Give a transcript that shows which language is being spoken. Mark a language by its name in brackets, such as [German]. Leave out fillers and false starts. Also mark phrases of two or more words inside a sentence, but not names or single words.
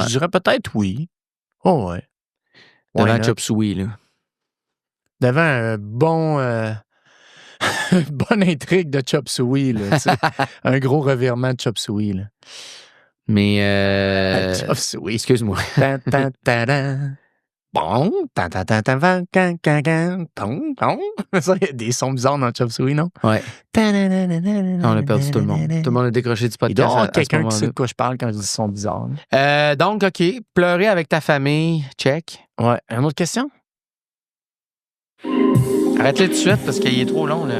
[French] Je dirais peut-être oui. Oh, ouais. Devant [English] Why not? [French] Chop Suey, là. Devant un bon. Bonne intrigue de Chop Suey, là. Tu sais. Un gros revirement de Chop Suey, là. Mais... Chop Suey. Excuse-moi. Tan, tan, tadan. Bon, tan, tan, tan, tan, van, can, can, can, ton, ton. Ça, il y a des sons bizarres dans Chop Suey, non? Ouais. On On a perdu tout le monde. Tout le monde a décroché du Il doit y podcast avoir à ce quelqu'un qui sait moment-là. de quoi je parle quand je dis sons bizarres. là. Donc, OK. Pleurer avec ta famille, check. Ouais. Une autre question? Arrête-le tout de suite parce qu'il est trop long, là.